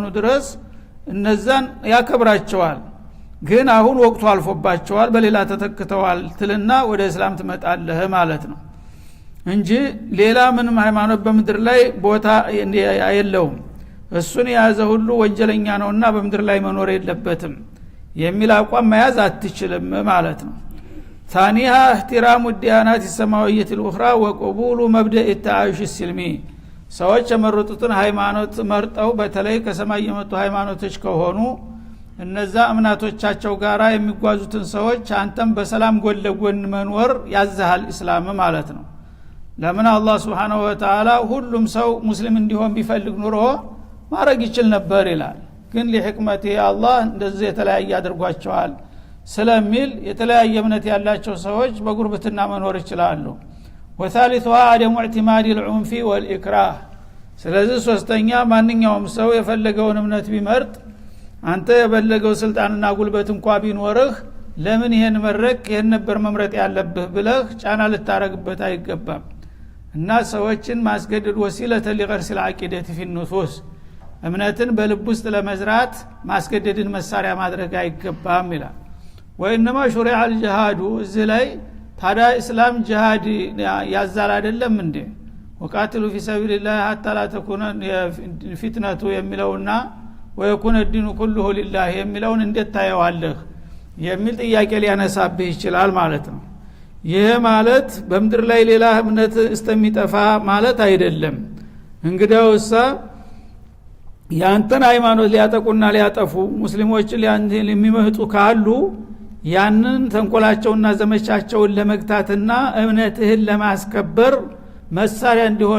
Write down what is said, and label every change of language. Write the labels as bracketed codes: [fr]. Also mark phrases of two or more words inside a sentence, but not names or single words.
[am] ድረስ እነዛን ያከብራቸዋል። ግን አሁን ወቅቱ አልፎባቸዋል፣ በሌላ ተተክተዋል ትልና ወደ እስላም ትመጣለህ ማለት ነው እንጂ ሌላ ምንም ሃይማኖት በምድር ላይ ቦታ የለውም። እሱን የያዘ ሁሉ ወንጀለኛ ነውና በምድር ላይ መኖር የለበትም የሚል አቋም መያዝ አትችልም ማለት ነው። [ar] ثانيها احترام الديانات السماويه الاخرى وقبول مبدا التعايش السلمي [am] ሰዎች የመረጡትን ሃይማኖት መርጠው በተለይ ከሰማይ የመጡ ሃይማኖቶች ከሆኑ እነዛ እምነቶቻቸው ጋራ የሚጓዙትን ሰዎች አንተም በሰላም ጎን ለጎን መኖር ያዛሃል እስላም ማለት ነው። ለምን አላህ [ar] سبحانه وتعالى [am] ሁሉም ሰው ሙስሊም እንዲሆን ቢፈልግ ኑሮ ማረግ ይችል ነበር ይላል። ግን ለህክመቴ አላህ እንደዚህ የተለያየ አድርጓቸዋል ስለሚል የተለያየ እምነት ያላቸው ሰዎች በጉርብትና መኖር ይችላሉ። [ar] وثالثها عدم اعتماد العنف والإكراه። [am] ስለዚህ ሶስተኛ ማንኛውም ሰው የፈለገውን እምነት ቢመርጥ አንተ የፈለገው ስልጣንና ጉልበት እንኳን ቢኖርህ ለምን ይሄን መረቅ ይሄን ነበር መምረጥ ያለብህ ብለህ ጫና ልታረግበት አይገባም። እና ሰዎችን ማስገደድ [ar] وسيلة لغرس العقيدة في النفوس [am] እምነትን በልብ ውስጥ ለመዝራት ማስገደድን መሳሪያ ማድረግ አይገባም ይላል። [ar] وإنما شرع الجهاد [am] እዚህ ላይ ታዲያ እስላም ጂሃድ ያዛል አይደለም እንዴ? [ar] وقاتلوا في سبيل الله حتى لا تكون فتنة [am] የሚለውና [ar] ويكون الدين كله لله [am] የሚለውን እንዴት ታየዋለህ የሚል ጥያቄ ሊያነሳብህ ይችላል ማለት ነው። ይሄ ማለት በመድር ላይ ሌላ እምነት እስተሚጠፋ ማለት አይደለም። እንግዲያውሳ ያንተን ሃይማኖት ሊያጠቁና ሊያጠፉ ሙስሊሞችን የሚመህጡ ካሉ ያንን ተንኮላቸውና ዘመቻቸውን ለመግታትና እምነትህን ለማስከበር መሳሪያ እንዲሆን